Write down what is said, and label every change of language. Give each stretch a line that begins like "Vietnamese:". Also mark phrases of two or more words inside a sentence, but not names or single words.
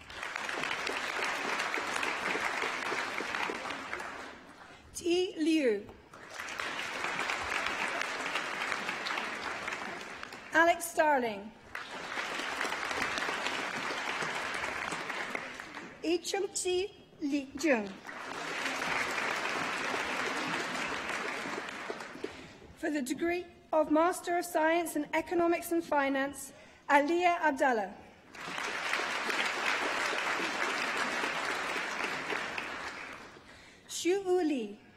English: T. Liu. Alex Starling. E. Chung-Chi Li Jung. For the degree of Master of Science in Economics and Finance, Aliyah Abdallah. Xu Wu Li.